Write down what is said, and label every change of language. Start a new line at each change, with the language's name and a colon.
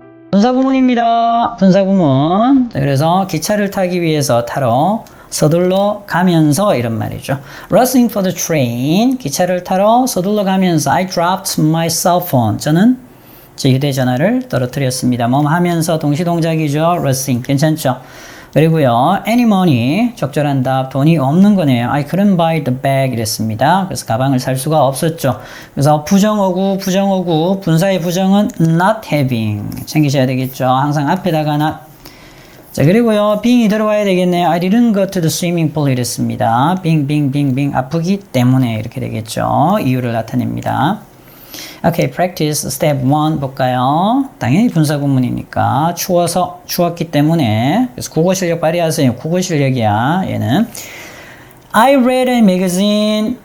Korean: 분사구문입니다. 분사구문. 그래서 기차를 타기 위해서 타러 서둘러 가면서 이런 말이죠.
English: Rushing for the train.
Korean: 기차를 타러 서둘러 가면서
English: I dropped my cell phone.
Korean: 저는 제 휴대전화를 떨어뜨렸습니다. 뭐 하면서 동시동작이죠. Rushing. 괜찮죠? 그리고요, any money, 적절한 답, 돈이 없는 거네요.
English: I couldn't buy the bag
Korean: 이랬습니다. 그래서 가방을 살 수가 없었죠. 그래서 부정어구, 분사의 부정은 not having. 챙기셔야 되겠죠. 항상 앞에다가 not. 자, 그리고요, being이 들어와야 되겠네요.
English: I didn't go to the swimming pool
Korean: 이랬습니다. being, 아프기 때문에 이렇게 되겠죠. 이유를 나타냅니다. 오케이, practice step 1 볼까요? 당연히 분사구문이니까 추웠기 때문에 그래서 국어 실력 발휘하세요. 국어 실력이야, 얘는.
English: I read a magazine.